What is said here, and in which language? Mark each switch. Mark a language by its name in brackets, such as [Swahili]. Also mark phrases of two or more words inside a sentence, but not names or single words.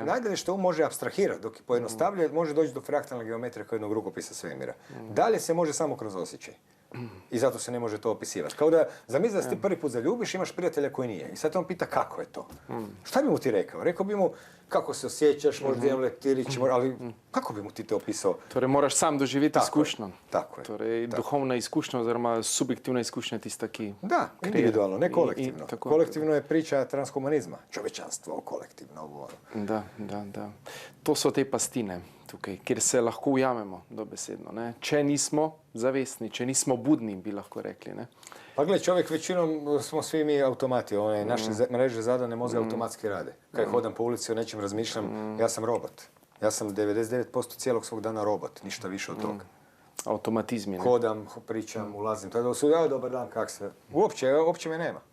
[Croatian] Najdalje što može apstrahirati, dok je pojednostavlja, može doći do fraktalne geometrije kao jednog rukopisa svemira. Dalje se može samo kroz osjećaj. I zato se ne može to opisivati. Kao da zamisli da se ti prvi put zaljubiš, imaš prijatelja koji nije. I sad on pita kako je to. Šta bi mu ti rekao? Rekao bi mu kako se osjećaš, možda imam leptirić, ali kako bi mu ti to opisao? [Slovenian] Torej moraš sam doživeti izkušnjo. [Croatian] Tako je. [Slovenian] Torej duhovna izkušnja oziroma subjektivna izkušnja tista, ki... [Croatian] Da, individualno, ne kolektivno. Kolektivno je priča transhumanizma. Čovečanstvo, kolektivno, ovo. Da. [Slovenian] To so te pastine tukaj, kjer se lahko ujamemo dobesedno. Ne? Če nismo zavestni, če nismo budni, bi lahko rekli. Ne? [Croatian] Pa gledaj, čovjek većinom smo svi mi automati. Naše mreže zadane mozga automatski rade. Kad hodam po ulici o nečem razmišljam, ja sam robot. Ja sam 99% cijelog svog dana robot, ništa više od toga. Automatizmi. Ne? Hodam, pričam, ulazim. Tada su, dobar dan, kak se... Uopće me nema.